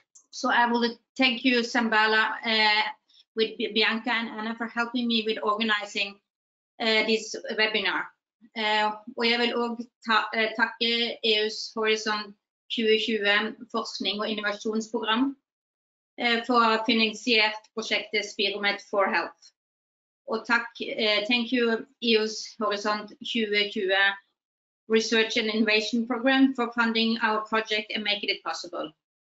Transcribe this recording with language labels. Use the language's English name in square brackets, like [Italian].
[English] So I will thank you, Sambala, with Bianca and Anna for helping me with organizing this webinar. [Norwegian] Og jeg vil også takke EUs Horizon 2020 forskning- og innovasjonsprogram for å ha finansiert prosjektet Spiromet for Health. Og [English] thank you EUs Horizon 2020 Research and Innovation Program for funding our project and making it possible.